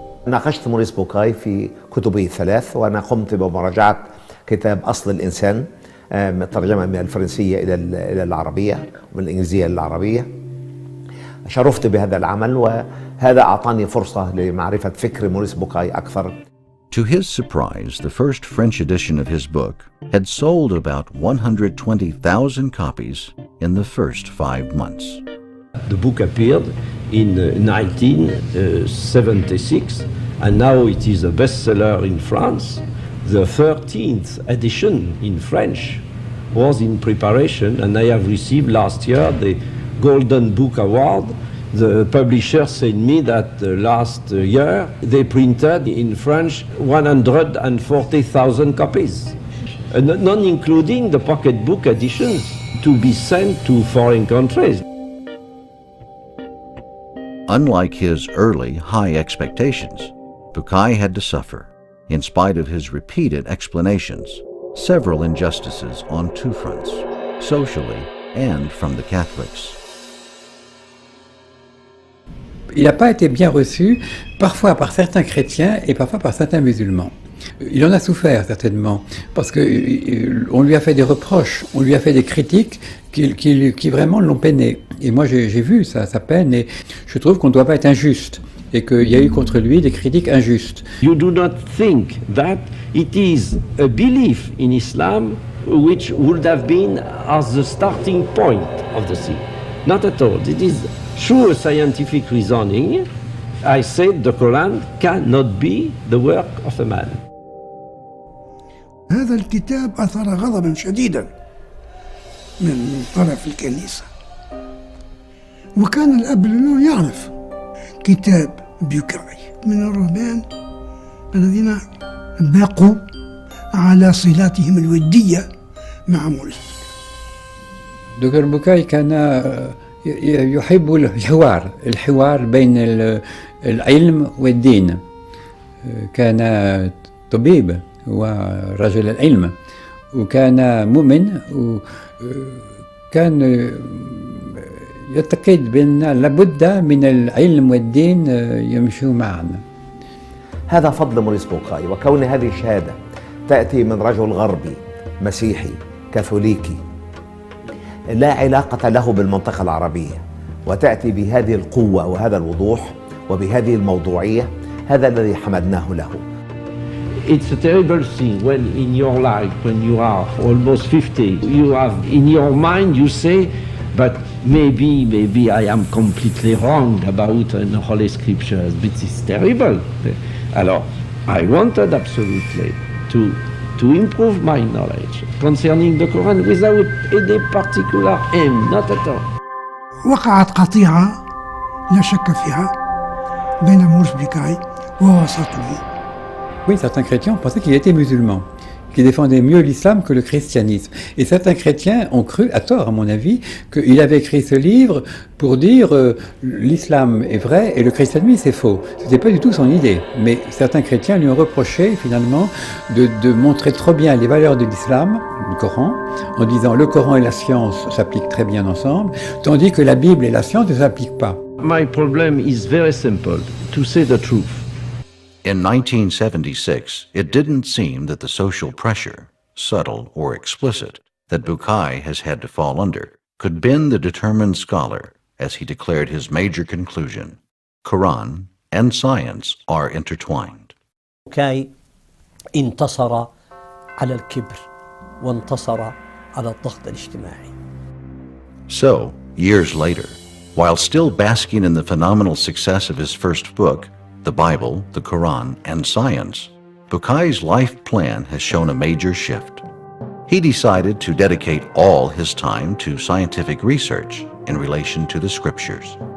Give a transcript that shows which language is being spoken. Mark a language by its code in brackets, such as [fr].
[ar] ناقشت موريس بوكاي في كتبه الثلاث، وأنا قمت بمراجعة كتاب أصل الإنسان ترجمة من الفرنسية إلى العربية ومن الإنجليزية إلى العربية. شرفت بهذا العمل، وهذا أعطاني فرصة لمعرفة فكر موريس بوكاي أكثر. [en] To his surprise, the first French edition of his book had sold about 120,000 copies in the first 5 months. The book appeared in 1976, and now it is a bestseller in France. The 13th edition in French was in preparation, and I have received last year the Golden Book Award. The publisher said me that last year they printed in French 140,000 copies, not including the pocketbook editions to be sent to foreign countries. Unlike his early high expectations, Bukai had to suffer, in spite of his repeated explanations, several injustices on two fronts, socially and from the Catholics. [fr] Il n'a pas été bien reçu, parfois par certains chrétiens et parfois par certains musulmans. Il en a souffert certainement, parce qu'on lui a fait des reproches, on lui a fait des critiques qui vraiment l'ont peiné. Et moi j'ai vu sa peine, et je trouve qu'on ne doit pas être injuste, et qu'il y a eu contre lui des critiques injustes. [en] You do not think that it is a belief in Islam which would have been as the starting point of the thing. Not at all. It is through a scientific reasoning. I said the Quran cannot be the work of a man. [ar] هذا الكتاب أثار غضبا شديدا من طرف الكنيسة، وكان الأب لونه يعرف كتاب بوكاي من الرهبان الذين بقوا على صلاتهم الودية مع موريس. دكتور بوكاي كان يحب الحوار بين العلم والدين. كان طبيب ورجل العلم، وكان مؤمن، وكان يعتقد بأن لابد من العلم والدين يمشوا معا. هذا فضل موريس بوكاي، وكون هذه الشهادة تأتي من رجل غربي مسيحي كاثوليكي لا علاقة له بالمنطقة العربية، وتأتي بهذه القوة وهذا الوضوح وبهذه الموضوعية، هذا الذي حمدناه له. [en] It's a terrible thing when in your life, when you are almost 50, you have in your mind, you say, but maybe I am completely wrong about the Holy Scriptures, but it's terrible. Alors, I wanted absolutely to improve my knowledge concerning the Quran without any particular aim, not at all. [ar] وقعت قطيعة لا شك فيها بين موريس بوكاي ووسطه. [fr] Oui, certains chrétiens pensaient qu'il était musulman, qu'il défendait mieux l'islam que le christianisme. Et certains chrétiens ont cru, à tort à mon avis, qu'il avait écrit ce livre pour dire l'islam est vrai et le christianisme c'est faux. Ce n'était pas du tout son idée. Mais certains chrétiens lui ont reproché finalement de montrer trop bien les valeurs de l'islam, du Coran, en disant le Coran et la science s'appliquent très bien ensemble, tandis que la Bible et la science ne s'appliquent pas. [en] My problem is very simple, to say the truth. In 1976, it didn't seem that the social pressure, subtle or explicit, that Bukai has had to fall under could bend the determined scholar as he declared his major conclusion: Quran and science are intertwined. [ar] بوكاي انتصر على الكبر وانتصر على الضغط الاجتماعي. [en] So, years later, while still basking in the phenomenal success of his first book, The Bible, the Quran, and Science, Bukai's life plan has shown a major shift. He decided to dedicate all his time to scientific research in relation to the scriptures.